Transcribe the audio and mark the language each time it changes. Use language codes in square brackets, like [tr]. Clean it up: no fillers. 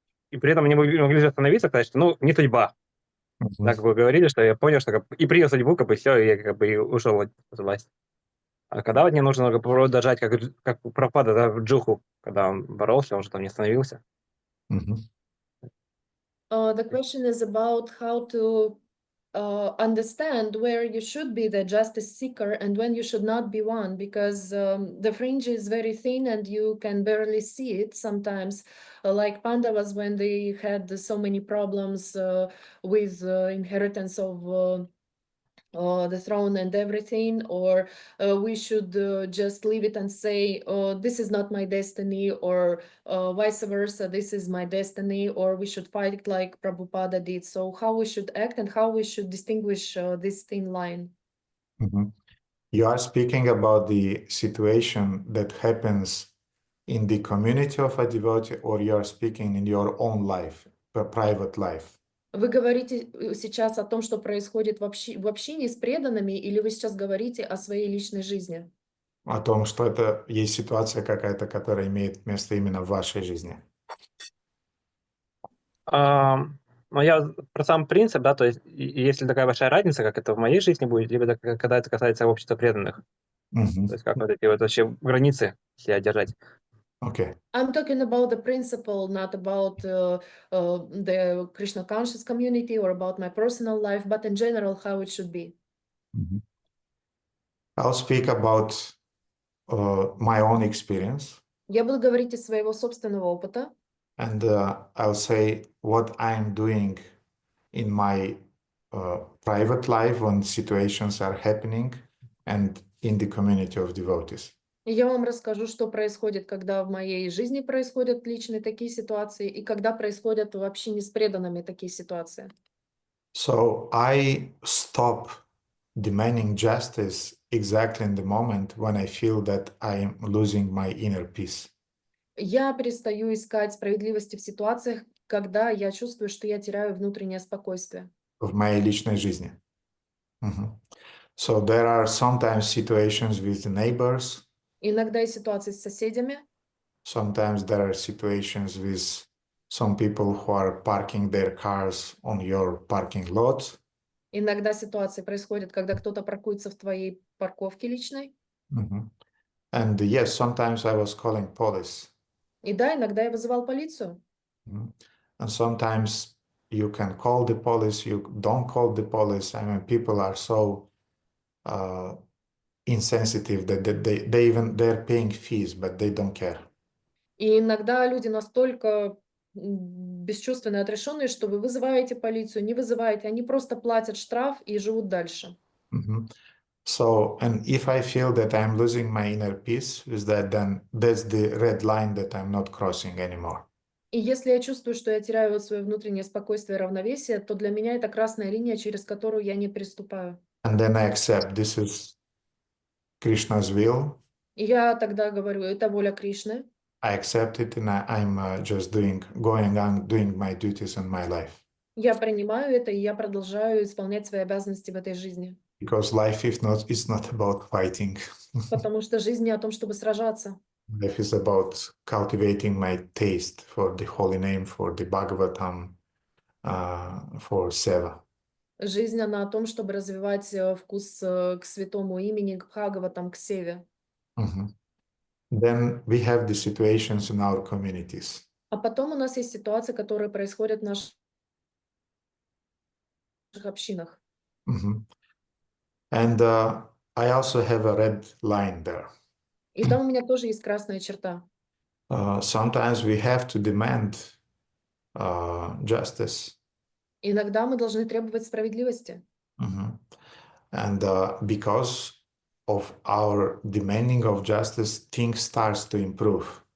[ru] И при этом они могли же остановиться, сказать, что, ну, не судьба. Так как вы говорили, что я понял, что и принял судьбу, как бы все, и я как бы и ушел от власти. А когда вот мне нужно попробовать дожать, как у Прабхупады, да, в Джуху, когда он боролся, он же там не остановился. [en] The question is about how to understand where you should be the justice seeker and when you should not be one, because the fringe is very thin and you can barely see it sometimes, like Pandavas when they had so many problems with inheritance of the throne and everything, or we should just leave it and say, this is not my destiny, or vice versa, this is my destiny, or we should fight it like Prabhupada did. So how we should act and how we should distinguish this thin line. You are speaking about the situation that happens in the community of a devotee, or you are speaking in your own life, a private life? [ru] Вы говорите сейчас о том, что происходит в общении с преданными, или вы сейчас говорите о своей личной жизни? О том, что это есть ситуация какая-то, которая имеет место именно в вашей жизни. Ну, я про сам принцип, да, то есть если такая большая разница, как это в моей жизни будет, либо когда это касается общества преданных, то есть как вот эти вот вообще границы себя держать. [en] Okay. I'm talking about the principle, not about the Krishna conscious community or about my personal life, but in general, how it should be. I'll speak about my own experience. [ru] Я буду говорить из своего собственного опыта. [en] And I'll say what I'm doing in my private life when situations are happening and in the community of devotees. [ru] И я вам расскажу, что происходит, когда в моей жизни происходят личные такие ситуации, и когда происходят в общине с преданными такие ситуации. [en] So I stop demanding justice exactly in the moment when I feel that I am losing my inner peace. [ru] Я перестаю искать справедливости в ситуациях, когда я чувствую, что я теряю внутреннее спокойствие. В моей личной жизни. [en] So there are sometimes situations with the neighbors. [ru] Иногда есть ситуации с соседями. [en] Sometimes there are situations with some people who are parking their cars on your parking lot. [ru] Иногда ситуации происходят, когда кто-то паркуется в твоей парковке личной. [en] And yes, sometimes I was calling police. [ru] И да, иногда я вызывал полицию. [en] And sometimes you can call the police, you don't call the police. I mean, people are so insensitive that they're paying fees, but they don't care. [ru] И иногда люди настолько бесчувственные, отрешенные, что вы вызываете полицию, не вызываете, они просто платят штраф и живут дальше. [en] So, and if I feel that I'm losing my inner peace, is that then that's the red line that I'm not crossing anymore. [ru] И если я чувствую, что я теряю свое внутреннее спокойствие и равновесие, то для меня это красная линия, через которую я не переступаю. [en] And then I accept this is Krishna's will. [ru] И я тогда говорю, это воля Кришны. [en] I accept it and I'm just going on doing my duties in my life. [ru] Я принимаю это, и я продолжаю исполнять свои обязанности в этой жизни. [en] Because life is not about fighting. [ru] Потому что жизнь не о том, чтобы сражаться. [en] Life is about cultivating my taste for the holy name, for the Bhagavatam, for Seva. [ru] Жизнь, она о том, чтобы развивать вкус к святому имени, к Бхагаватам, к Севе. Mhm. [en] Then we have the situations in our communities. [ru] А потом у нас есть ситуации, которые происходят в наших общинах. Mhm. [en] And I also have a red line there. [ru] И там у меня тоже есть красная черта. [en] Sometimes we have to demand justice. [ru] Иногда мы должны требовать справедливости. Mhm. [en] And because of our demanding of justice, things starts to improve.